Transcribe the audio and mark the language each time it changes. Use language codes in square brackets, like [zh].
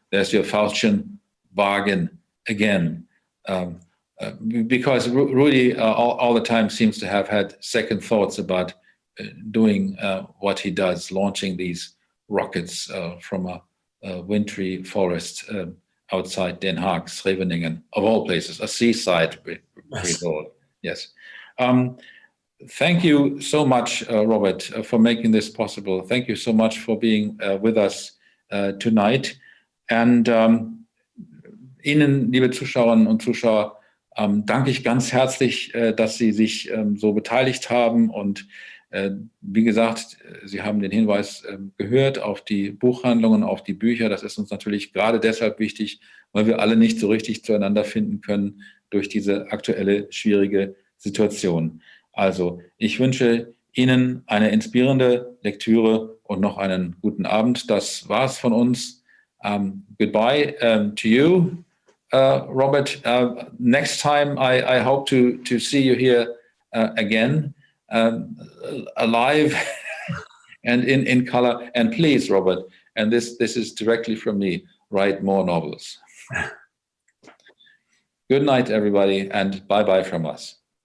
[en] There's your Faustchen bargain again. Because Rudy all the time seems to have had second thoughts about doing what he does, launching these rockets from a wintry forest outside Den Haag, Scheveningen, of all places, a seaside resort. Yes. Thank you so much, Robert, for making this possible. Thank you so much for being with us tonight. [de] And Ihnen, liebe Zuschauerinnen und Zuschauer, danke ich ganz herzlich, dass Sie sich so beteiligt haben. Und wie gesagt, Sie haben den Hinweis gehört auf die Buchhandlungen, auf die Bücher. Das ist uns natürlich gerade deshalb wichtig, weil wir alle nicht so richtig zueinander finden können durch diese aktuelle schwierige Situation. Also ich wünsche Ihnen eine inspirierende Lektüre und noch einen guten Abend. Das war's von uns. [en] Goodbye to you. Robert, next time I hope to see you here again, alive and in color. And please, Robert, and this is directly from me, write more novels. Good night, everybody, and bye-bye from us.